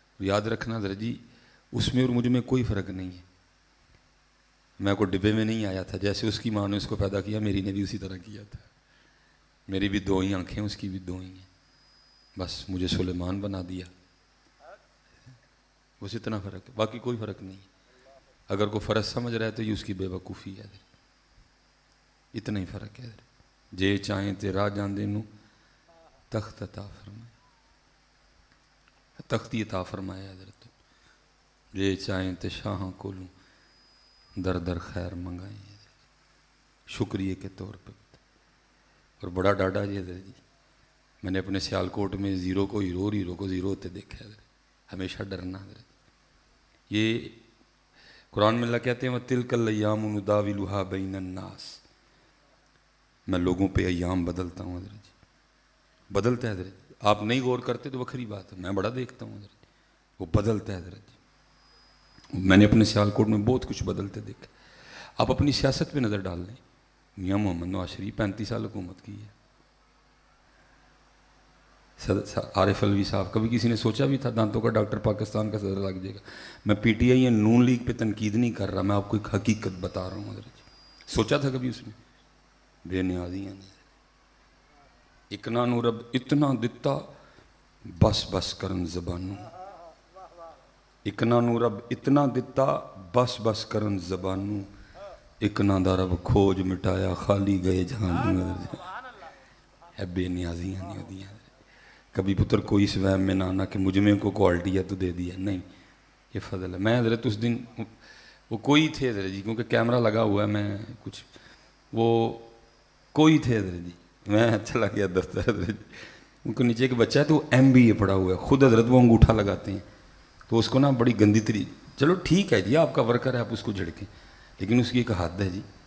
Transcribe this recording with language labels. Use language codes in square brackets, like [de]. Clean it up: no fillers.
[ur] یاد رکھنا حضرت جی اس میں اور مجھ میں کوئی فرق نہیں ہے. میں کوئی ڈبے میں نہیں آیا تھا، جیسے اس کی ماں نے اس کو پیدا کیا میری نے بھی اسی طرح کیا تھا. میری بھی 2 ہی آنکھیں، اس کی بھی 2 ہی ہیں، بس مجھے سلیمان بنا دیا. بس اتنا فرق ہے، باقی کوئی فرق نہیں. اگر کوئی فرق سمجھ رہا ہے تو یہ اس کی بے وقوفی ہے. اتنا ہی فرق ہے. [pa] جے چاہیں تے راہ جاندے نو تخت عطا فرمائے، تختی عطا فرمایا حضرت. جے چاہیں تے شاہاں کو لوں در در خیر منگائیں، [ur] شکریہ کے طور پہ. اور بڑا ڈاڈا جی حضرت جی، میں نے اپنے سیالکوٹ میں 0 کو ہیرو اور ہیرو کو 0 ہوتے دیکھا ہے. ہمیشہ ڈرنا حضرت. یہ قرآن میں اللہ کہتے ہیں [ar] وَتِلْكَ الْأَيَّامُ نُدَاوِلُهَا بَيْنَ النَّاسِ. [ur] میں لوگوں پہ ایام بدلتا ہوں حضرت جی، بدلتا ہے حضرت. آپ نہیں غور کرتے تو وکھری بات ہے، میں بڑا دیکھتا ہوں حضرت، وہ بدلتا ہے حضرت جی. میں نے اپنے سیالکوٹ میں بہت کچھ بدلتے دیکھا. آپ اپنی سیاست پہ نظر ڈال لیں. میاں محمد نواز شریف 35 سال حکومت کی ہے. عارف علوی صاحب، کبھی کسی نے سوچا بھی تھا دانتوں کا ڈاکٹر پاکستان کا صدر لگ جائے گا؟ میں پی ٹی آئی یا نون لیگ پہ تنقید نہیں کر رہا، میں آپ کو ایک حقیقت بتا رہا ہوں حضرت جی. سوچا تھا کبھی اس نے؟ بے نیازیاں نہیں. [pa] اکنا نو رب اتنا دتا بس بس کرن زبانوں، اکنا نو رب اتنا دتا بس بس کرن زبانوں، اکنا دا رب کھوج مٹایا خالی گئے جہانوں. [ur] ہے بے نیازیاں نہیں ہوتی ہیں. کبھی پتر کوئی اس وہم میں نہ آنا کہ مجھ میں کو کوالٹی ہے تو دے دیا، نہیں، یہ فضل ہے. میں حضرت اس دن وہ کوئی تھے حضرت جی، کیونکہ کیمرہ لگا ہوا ہے، میں کچھ وہ کوئی تھے حضرت جی. میں چلا گیا دفتر حضرت جی، ان کو نیچے ایک بچہ ہے تو وہ MBA پڑھا ہوا ہے خود حضرت، وہ انگوٹھا لگاتے ہیں تو اس کو نا بڑی گندی چلو ٹھیک ہے جی آپ کا ورکر ہے آپ اس کو جھڑکیں، لیکن اس کی ایک حد ہے جی.